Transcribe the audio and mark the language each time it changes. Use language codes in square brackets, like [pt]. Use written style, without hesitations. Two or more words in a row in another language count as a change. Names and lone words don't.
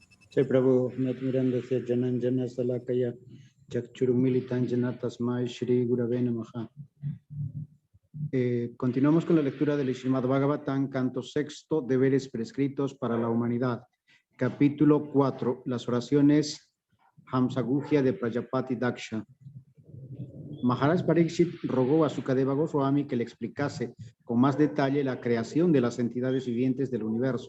[sa] जय प्रभु, नत्मिरन्दस्य जनञ्जन सलाकया चक्षुरुमिलितञ्जन तस्मै श्री गुरवे नमः. [es] Continuamos con la lectura del Srimad Bhagavatam, canto sexto, deberes prescritos para la humanidad. Capítulo 4, las oraciones Hamsaguhya de Prajapati Daksha. Maharaj Parikshit rogó a Sukadeva Goswami que le explicase con más detalle la creación de las entidades vivientes del universo.